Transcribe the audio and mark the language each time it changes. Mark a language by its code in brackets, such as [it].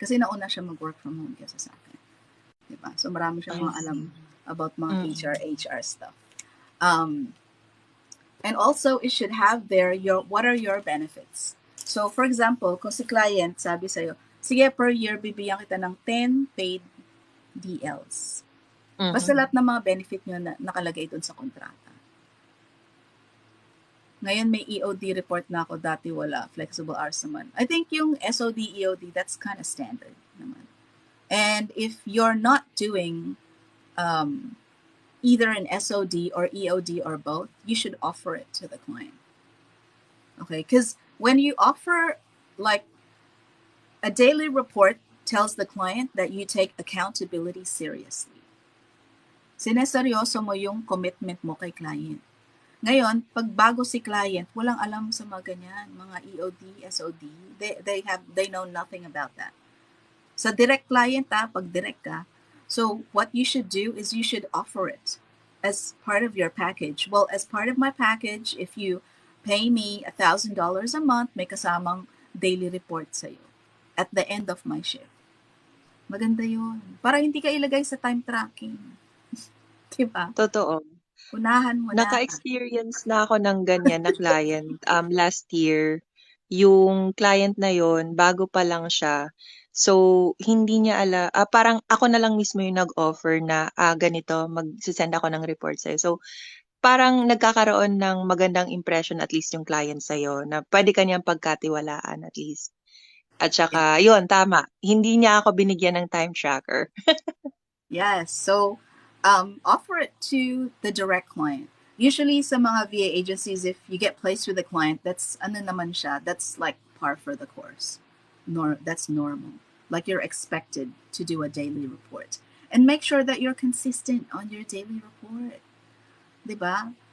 [tl] Kasi nauna siya mag-work from home kasi sa akin. Diba? So marami siyang mga alam about mga HR stuff. [en] And also, it should have there what are your benefits. [tl] So, for example, kung si client sabi sa'yo, sige, per year, bibigyan kita ng 10 paid DLs. Basta lahat ng mga benefit nyo na nakalagay doon sa kontrata. Ngayon may EOD report na ako, dati wala, flexible hours naman. [en] I think yung SOD, EOD, that's kind of standard naman. And if you're not doing either an SOD or EOD or both, you should offer it to the client. Okay, because when you offer like a daily report tells the client that you take accountability seriously. [tl] Sineseryoso mo yung commitment mo kay client. Ngayon, pag bago si client, walang alam sa mga ganyan, mga EOD, SOD. [en] They know nothing about that. [tl] Sa direct client, pag direct ka, [en] so what you should do is you should offer it. as part of your package. Well, as part of my package, if you pay me $1,000 a month, [tl] may kasamang daily report sa'yo [en] at the end of my shift. [tl] Maganda yun. Para hindi ka ilagay sa time tracking. Diba? Totoo. Unahan mo na. Naka-experience na ako ng ganyan na client last year. Yung client na yon bago pa lang siya. So, hindi niya parang ako na lang mismo yung nag-offer na ganito, mag-send ako ng report sa'yo. So, parang nagkakaroon ng magandang impression at least yung client sa'yo na pwede ka niyang pagkatiwalaan at least. At [en] Yeah. [tl] saka, yun, tama. Hindi niya ako binigyan ng time tracker. [en] Yes. So, offer it to the direct client. Usually, sa mga VA agencies, if you get placed with a client, that's [tl] ano naman siya, [en] that's like par for the course. That's normal. Like you're expected to do a daily report. And make sure that you're consistent on your daily report. 'Di ba?